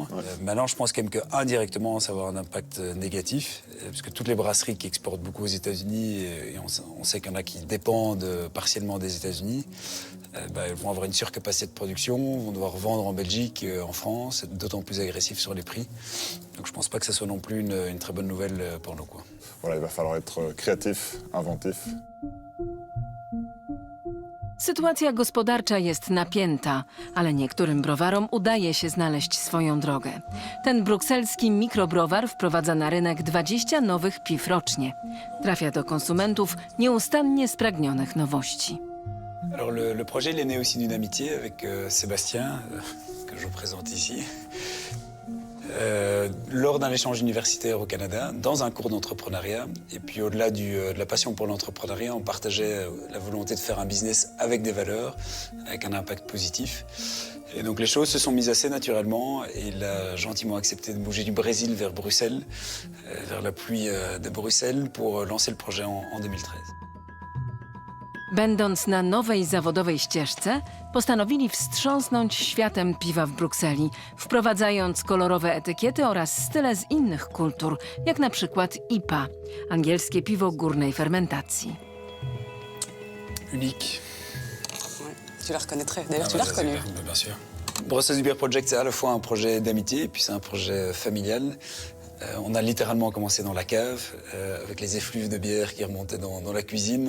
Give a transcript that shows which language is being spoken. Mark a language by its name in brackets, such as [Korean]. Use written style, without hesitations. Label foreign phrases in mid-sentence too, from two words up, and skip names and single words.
[French] Maintenant, je pense quand même qu'indirectement, ça va avoir un impact négatif parce que toutes les brasseries qui exportent beaucoup aux États-Unis, et on sait qu'il y en a qui dépendent partiellement des États-Unis, elles vont avoir une surcapacité de production, vont devoir vendre en Belgique, en France, être d'autant plus agressifs sur les prix. Donc je pense pas que ça soit non plus une très bonne nouvelle pour nous, quoi. Voilà, il va falloir être créatif, inventif. [Polish] Sytuacja gospodarcza jest napięta, ale niektórym browarom udaje się znaleźć swoją drogę. Ten brukselski mikrobrowar wprowadza na rynek 20 nowych piw rocznie. Trafia do konsumentów nieustannie spragnionych nowości. [French] Alors le projet il est né aussi d'une amitié avec Sébastien, que je vous présente ici. Lors d'un échange universitaire au Canada, dans un cours d'entrepreneuriat. Et puis au-delà de la passion pour l'entrepreneuriat, on partageait la volonté de faire un business avec des valeurs, avec un impact positif. Et donc les choses se sont mises assez naturellement et il a gentiment accepté de bouger du Brésil vers Bruxelles, vers la pluie de Bruxelles, pour lancer le projet en 2013. [Polish] Będąc na nowej zawodowej ścieżce, postanowili wstrząsnąć światem piwa w Brukseli, wprowadzając kolorowe etykiety oraz style z innych kultur, jak na przykład IPA, angielskie piwo górnej fermentacji. [French] Unique. Tu la reconnaîtrais. D'ailleurs, tu l'as reconnu. Bien sûr. Brussels Beer Project, c'est à la fois un projet d'amitié et puis c'est un projet familial. On a littéralement commencé dans la cave, avec les effluves de bière qui remontaient dans la cuisine.